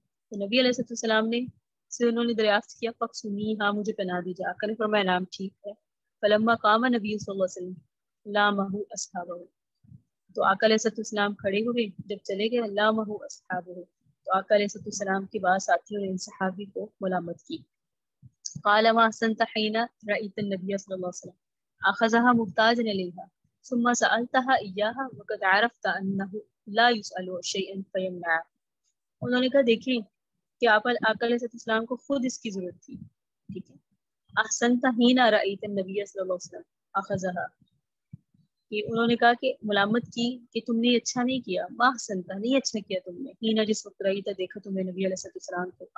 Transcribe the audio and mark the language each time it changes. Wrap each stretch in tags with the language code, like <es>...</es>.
<ur>تو نبی علیہ السلام نے سے انہوں نے دریافت کیا، فقسنی، ہاں مجھے پہنا دیجیے. آقا نے فرمایا، نام ٹھیک ہے.</ur> <ar>فلما قام نبی صلی اللہ علیہ وسلم لامہ اصحابہ،</ar> <ur>تو آقا علیہ السلام کھڑے ہوئے جب چلے گئے.</ur> <ar>لامہ اصحابہ،</ar> <ur>تو آقا علیہ السلام کے بعد ساتھیوں نے ان صحابی کو ملامت کی.</ur> <ar>قال ما احسنت حين رأيت النبي صلی اللہ علیہ وسلم اخذها محتاجا الیها ثم سألتها اياها وقد عرفت انه لا يسأل شيئا فيمنع.</ar> <ur>انہوں نے کہا دیکھیں کہ آقا علیہ السلام کو خود اس کی ضرورت تھی، ٹھیک ہے.</ur> <ar>احسنت حين رأيت النبي صلی اللہ علیہ وسلم اخذها،</ar> <ur>کہ انہوں نے کہا کہ ملامت کی کہ تم نے اچھا نہیں کیا.</ur> <ar>ما احسنت،</ar> <ur>نہیں اچھا کیا تم نے. حين، جس وقت رأیت، دیکھا تم نے نبی علیہ السلام کو.</ur>